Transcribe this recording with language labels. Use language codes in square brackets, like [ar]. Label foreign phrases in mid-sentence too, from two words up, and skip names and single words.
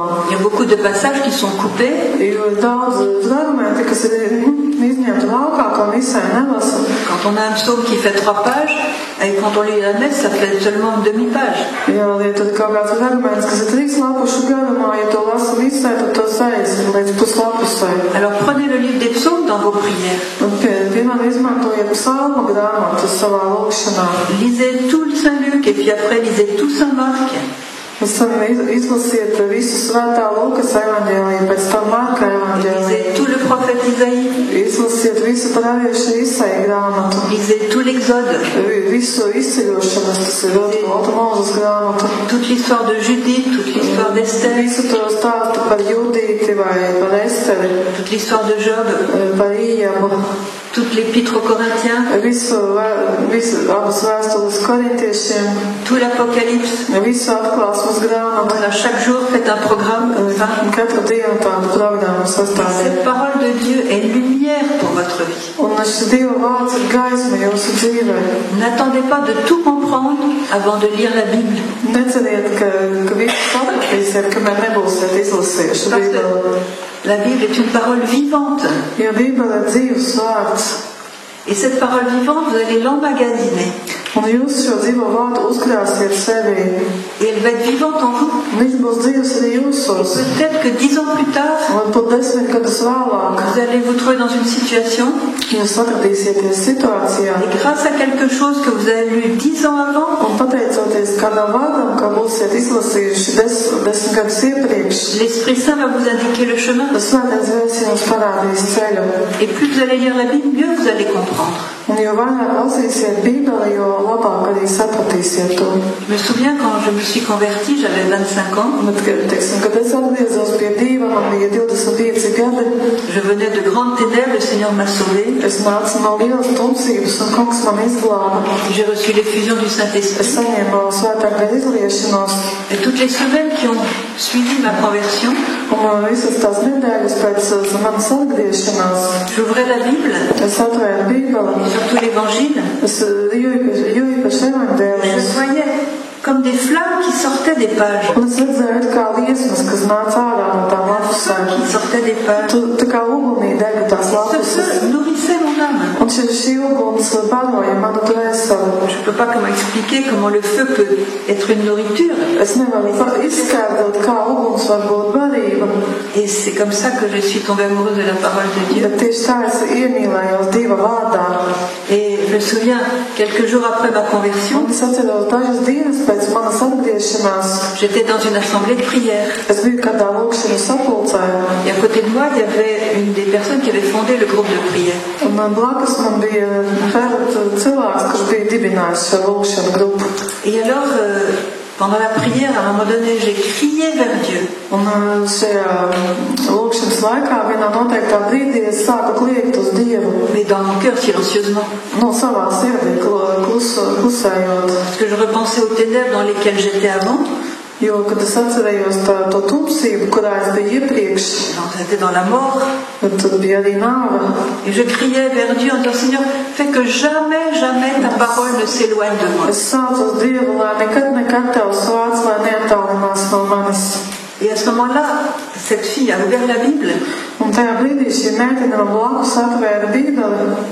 [fr] Il y a beaucoup de passages qui sont coupés. [lv] Jo daudz fragmenti, kas ir izņemti laukā, ko misē nelasa. [fr] Quand on a un psaume qui fait 3 pages, et quand on lit la messe, ça fait seulement une demi-page. [lv] Jā, ja tad kaut kāds fragments, kas ir 3 lapušu garumā, ja to lasa misē, tad to saīsina līdz puslapusai. [fr] Alors prenez le livre des psaumes dans vos prières. [lv] Un piemēram izmantojiet psalmu grāmatu savā lūkšanā. [fr] Lisez tout le Saint-Luc et puis après lisez tout Saint-Marc. [lv] Izlasiet visu svētā Lūkas evaņģēliju, pēc tam Marka evaņģēliju. [fr] Lisez tout le prophète Isaïe. [lv] Izlasiet visu praviešu Isaija grāmatu. [fr] Lisez tout l'Exode. [lv] Visu izceļošanas, tas ir Otra Mūzes grāmatu. [fr] Toute l'histoire de Judith, toute l'histoire d'Esther. [lv] Visu to stāstu par Judīti vai par Esteri. [fr] Toute l'histoire de Job. [lv] Par Ījabu. [fr] Toute l'épître aux Corinthiens. [lv] Visu abas vēstules korintiešiem. [fr] Tout l'Apocalypse. [lv] Visu atklāsmes grāmatu. [fr] Voilà, chaque jour faites un programme. [lv] Un katru dienu tādu programmu sastādīt. [fr] Cette parole de Dieu est lumière pour votre vie. [lv] Un šis Dieva vārds ir gaisma jūsu dzīvē. [fr] N'attendez pas de tout comprendre avant de lire la Bible. [lv] Neceriet, ka visu sapratīsiet, kamēr nebūsiet izlasījuši Bībeli. [fr] La Bible est une parole vivante. [lv] Jo Bībele ir dzīves vārds. [fr] Et cette parole vivante, vous allez l'emmagasiner. [lv] Un jūs šo dzīvo vārdu uzkrāsiet sevī. [fr] Et elle va être vivante en vous. [lv] Viņš būs dzīves arī jūsos. [fr] Peut-être que 10 ans plus tard, [lv] Un pat 10 gadus vēlāk, [fr] vous allez vous trouver dans une situation, [lv] jūs atradīsieties situācijā. [fr] et grâce à quelque chose que vous avez lu 10 ans avant, [lv] Un pateicoties kādam vārdam, kā būsiet izlasījuši 10 gadus iepriekš, [fr] l'Esprit Saint va vous indiquer le chemin. [lv] Svētais Gars jums parādīs ceļu. [fr] Et plus vous allez lire la Bible, mieux vous allez comprendre. [lv] Un jo vairāk lasīsiet Bībeli, jo labāk arī sapratīsiet to. [fr] Je me souviens quand je me suis convertie, j'avais 25 ans. [lv] Bet, teiksim, kad es atgriezos pie Dieva, man bija 25 gadi. [fr] Je venais de grandes ténèbres, le Seigneur m'a sauvée. [lv] Es nācu no lielas tumsības, un Kungs man izglāba. [fr] J'ai reçu l'effusion du [lv] Es [fr] Saint-Esprit. [lv] saņēmu Svētā gara izliešanos. [fr] Et toutes les semaines qui ont suivi ma conversion, [lv] Un visas tās nedēļas pēc manas atgriešanās [fr] j'ouvrais la Bible, [lv] es atvēru Bībeli. [fr] surtout l'Évangile. [lv] Es jūtu [fr] Je [lv] evaņģēlijas. [fr] voyais comme des flammes qui sortaient des pages. [lv] Un es redzēju, kā liesmas, kas nāca ārā no tām lapusēm. [fr] Qui sortaient des pages. [lv] Tā kā ugunī dega tās [fr] Ce [lv] lapuses. [fr] feu nourrissait mon âme. [lv] Un šī uguns baroja manu dvēseli. [fr] Je ne peux pas comment expliquer comment le feu peut être une nourriture. [lv] Es nevaru izskaidrot, kā uguns var būt barība. [fr] Et c'est comme ça que je suis tombée amoureuse de la parole de Dieu. [lv] Bet tieši tā es iemīlējos Dieva vārdā. [fr] Et je me souviens, quelques jours après ma conversion, [lv] Un es atceros dažas dienas pēc manas atgriešanās. [fr] j'étais dans une assemblée de prière. [lv] Es biju kādā lūkšanu sapulcē. [fr] Et à côté de moi, il y avait une des personnes qui avait fondé le groupe de prière. [lv] Un blakus man bija cilvēks, kurš bija dibinājis šo lūkšanu grupu. [fr] Et alors, pendant la prière, à un moment donné, j'ai crié vers Dieu. [lv] Un šajā lūkšanas laikā vienā noteiktā brīdī es sāku kliegt uz Dievu. [fr] Mais dans mon cœur, silencieusement. [lv] No savā sirdī klusējot. [fr] Parce que je repensais aux ténèbres dans lesquelles j'étais avant. [lv] Jo, kad es atcerējos to tumsību, kurā es biju iepriekš, [fr] J'étais dans la mort. [lv] tad bija arī nāve. [fr] Et je criais vers Dieu en disant, Seigneur, fais que jamais, jamais ta parole ne s'éloigne de moi. [lv] Es saucu uz Dievu, lai nekad tavs vārds lai neattālinās no manis. [fr] Et à ce moment-là, cette fille a ouvert la Bible. [lv] Un tajā brīdī šī meitene man blakus atvēra Bībeli.